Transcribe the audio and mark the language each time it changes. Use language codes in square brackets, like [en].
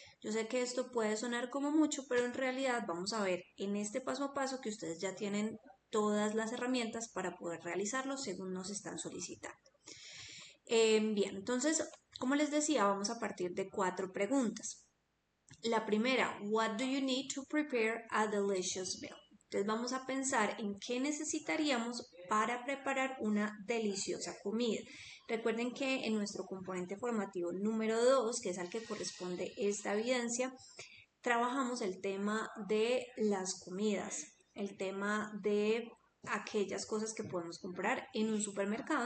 [es] Yo sé que esto puede sonar como mucho, pero en realidad vamos a ver en este paso a paso que ustedes ya tienen todas las herramientas para poder realizarlo según nos están solicitando. Bien, entonces, como les decía, vamos a partir de 4 preguntas. La primera, [en] what do you need to prepare a delicious meal? [es] Entonces vamos a pensar en qué necesitaríamos para preparar una deliciosa comida. Recuerden que en nuestro componente formativo número 2, que es al que corresponde esta evidencia, trabajamos el tema de las comidas, el tema de aquellas cosas que podemos comprar en un supermercado.